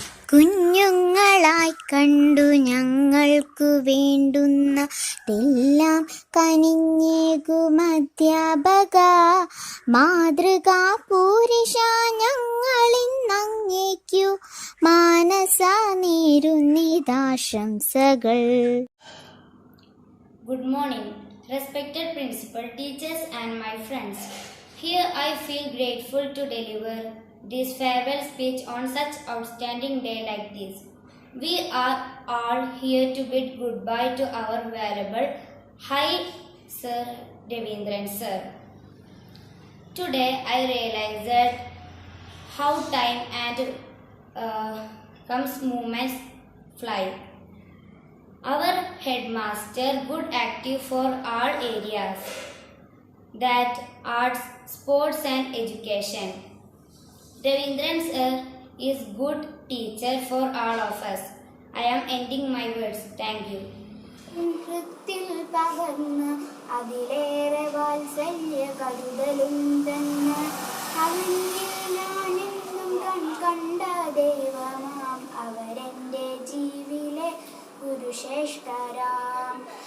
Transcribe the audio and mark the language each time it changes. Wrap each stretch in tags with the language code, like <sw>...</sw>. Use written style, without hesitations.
<ml>കുഞ്ഞുങ്ങളായി കണ്ടു ഞങ്ങൾക്കു വേണ്ടുന്നതെല്ലാം കനിഞ്ഞേകുമധ്യാപക. മാതൃകാ പുരുഷ ഞങ്ങളിന്നങ്ങേക്കു മാനസ നേരുന്നിതാശംസകൾ.</ml> <en>Good morning, respected principal, teachers and my friends. Here I feel grateful to deliver this farewell speech on such outstanding day like this. We are all here to bid goodbye to our valuable High Sir Ravindran Sir. Today I realized how time and comes moments fly. Our headmaster good active for all areas, that arts, sports and education. Ravindran sir is good teacher for all of us. I am ending my words. Thank you.</en> <ml>വൃത്തിൽ പകർന്ന് അതിലേറെ വാത്സല്യ കരുതലും തന്നെ അവനിൽ ഞാനെന്നും കണ്ട ദൈവമാം അവരെൻ്റെ ജീവിലെ ഗുരുശ്രേഷ്ഠരാം.</ml>